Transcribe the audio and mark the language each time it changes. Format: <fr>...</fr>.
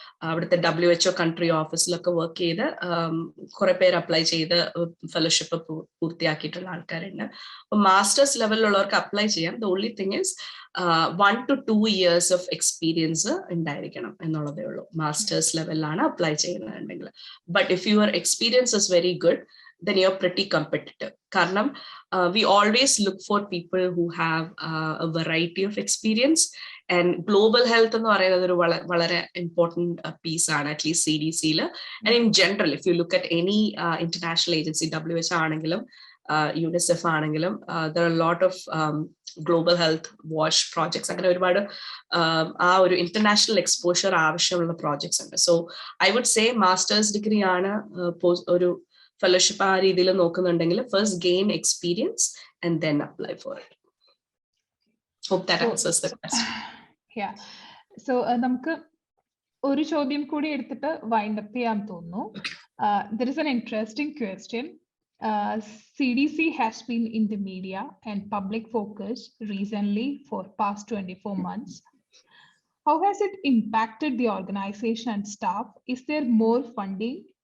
<ml>അവിടുത്തെ WHO country ഓഫീസിലൊക്കെ work ചെയ്ത് കുറെ പേര് അപ്ലൈ ചെയ്ത് ഫെലോഷിപ്പ് പൂർത്തിയാക്കിയിട്ടുള്ള ആൾക്കാരുണ്ട്. അപ്പൊ മാസ്റ്റേഴ്സ് ലെവലിലുള്ളവർക്ക് അപ്ലൈ ചെയ്യാം.</ml> <en>the only thing is</en> <ml>1 to 2 years of experience ഉണ്ടായിരിക്കണം എന്നുള്ളതേ ഉള്ളൂ മാസ്റ്റേഴ്സ് ലെവലിലാണ് അപ്ലൈ ചെയ്യുന്നുണ്ടെങ്കിൽ.</ml> <en>But if your experience is very good, then you're pretty competitive.</en> <ml>Karnam,</ml> <en>we always look for people who have a variety of experience, and global health</en> <ml>എന്ന് പറയുന്നത് ഒരു വളരെ</ml> <en>important piece ആണ്, at least CDCയിൽ. And in general, if you look at any international agency, WHO ആണെങ്കിലും UNICEF ആണെങ്കിലും, there are a lot of global health watch projects.</en> <ml>അങ്ങനെ ഒരുപാട് ആ ഒരു ഇന്റർനാഷണൽ എക്സ്പോഷർ ആവശ്യമുള്ള പ്രോജക്ട്സ് ഉണ്ട്.</ml> <en>so I would say masters degree ആണ്</en> <ml>ഒരു ഫെലോഷിപ്പ് ആ രീതിയിൽ നോക്കുന്നുണ്ടെങ്കിൽ</ml> <en>First gain experience and then apply for it. Hope that answers the question.</en> <ml>Yeah, so നമുക്ക് ഒരു ചോദ്യം കൂടി എടുത്തിട്ട് വൈൻഡ് അപ്പ് ചെയ്യാൻ തോന്നുന്നു.</ml> <en>There is an interesting question. CDC has been in the media and public focus recently for past 24 months. how has it impacted the organization and staff? Is there more funding?</en>